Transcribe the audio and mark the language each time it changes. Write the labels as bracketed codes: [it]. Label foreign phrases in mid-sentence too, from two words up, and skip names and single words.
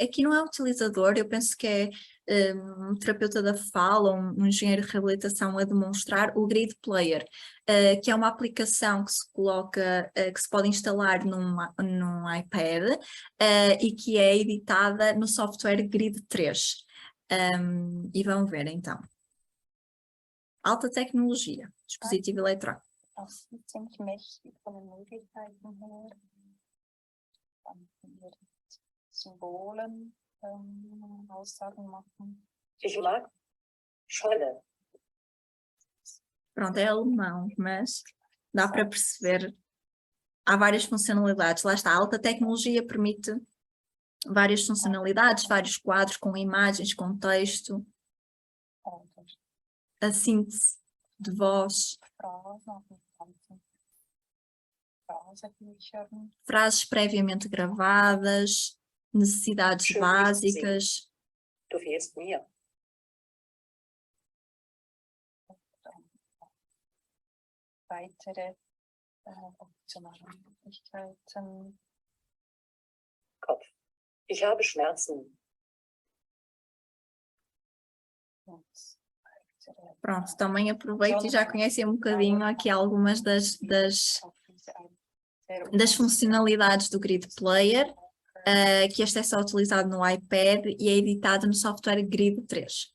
[pt] Aqui não é utilizador, eu penso que é um terapeuta da fala, um engenheiro de reabilitação a demonstrar o Grid Player, que é uma aplicação que se coloca, que se pode instalar num iPad e que é editada no software Grid 3. E vão ver então. Alta tecnologia, dispositivo eletrónico. [de] Das ist ziemlich mächtig von den Möglichkeiten her. Dann können wir mit Symbolen Aussagen machen. Scholle. [pt] Pronto, é alemão, mas dá para perceber. Há várias funcionalidades. Lá está, a alta tecnologia permite várias funcionalidades, vários quadros com imagens, com texto, a síntese de voz. Frases previamente gravadas, necessidades básicas. [de] du fehlst mir. Weitere optionale Möglichkeiten. Kopf. Ich habe Schmerzen. [pt] Pronto, também aproveito e já conhecem um bocadinho aqui algumas das funcionalidades do Grid Player, que este é só utilizado no iPad e é editado no software Grid 3.